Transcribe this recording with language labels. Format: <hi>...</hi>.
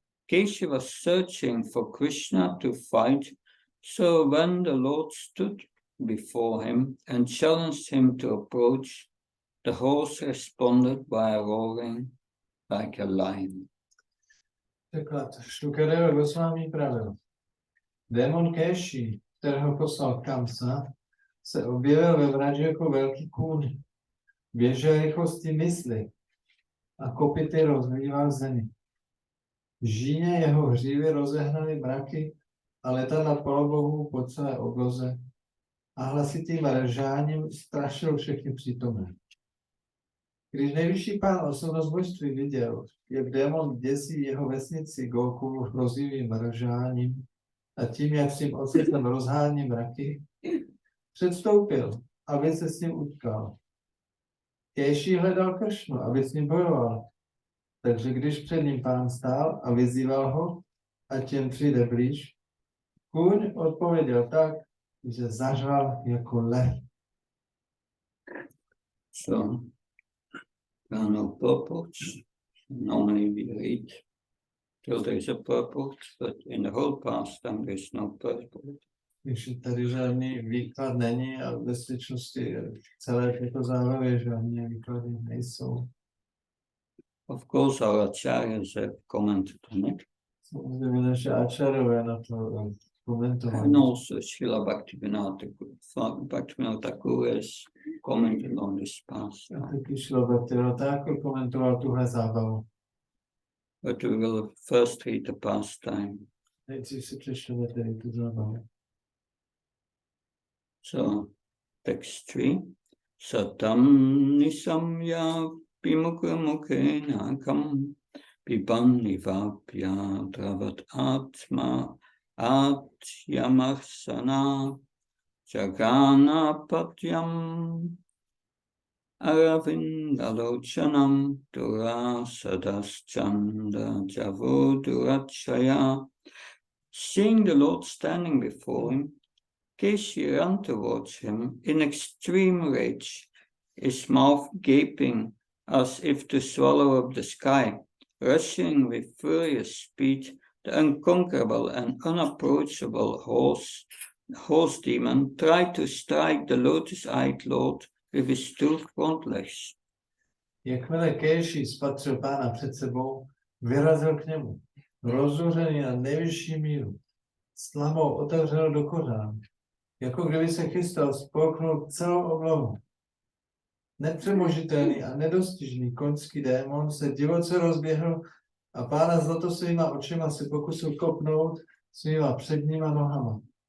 <en>Keshi was searching for Krishna to fight, so when the Lord stood before him and challenged him to approach, the horse responded by roaring like a lion.</en> <cs>Překlad. Šukadeva Goswami pravil. Démon Keši, kterého poslal Kamsa, se objevil ve Vraži jako velký kůň. Běžel rychlosti mysli a kopyty rozlíval zemi. Žíně jeho hřívy rozehnaly mraky a letadla polobohů po celé obloze a hlasitým ržáním strašil všechny přítomné. Když nejvyšší pán osobnost božství viděl, jak démon děsí jeho vesnici Gokulu hrozivým ržáním, a tím, jak svým ocětem rozhání mraky, předstoupil, aby se s ním utkal. Kéjší hledal Kršnu, aby s ním bojoval. Takže když před ním pán stál a vyzýval ho, ať jen přijde blíž, kůň odpověděl tak, že zařval jako lev.</cs> <en>So, there are no purports. Normally we read till there is a purport, but in the whole pastime there is no purport.</en> <cs>Když tady žádný výklad není a ve skutečnosti celé této zábavě žádné výklady nejsou.</cs> <en>Of course, our acharyas have commented on it.</en> <cs>Samozřejmě naše ačarové na to komentovali.</cs> <en>And also Srila Bhaktivinoda Thakur has commented on this</en> <cs>A</cs> <en>pastime.</en> <cs>taky Šlo Thakur komentoval tuhle zábavu.</cs> <en>But we will first read the pastime.</en> <cs>Nejdřív si přečteme tedy tu zábavu.</cs> <sa>So, text 3. Satam nisamya pimukha mukhenakam pipanivapya dravat atma atyamarsana jagana patyam aravindalochanam dura sadaschanda javodurachaya.</sa> <en>Seeing the Lord standing before him, Keshi ran towards him in extreme rage, his mouth gaping as if to swallow up the sky. Rushing with furious speed, the unconquerable and unapproachable horse demon tried to strike the lotus-eyed Lord with his two front legs.</en> <cs>Jakmile Kéši spatřil pána před sebou, vyrazil k němu. Rozuřený na nejvyšší míru. S tlamou otevřel do kořán, jako kdyby se chystal spolknout celou oblohu. Nepřemožitelný a nedostižný koňský démon se divoce rozběhl a pána zlatosvýma očima se pokusil kopnout svýma předníma nohama.</cs>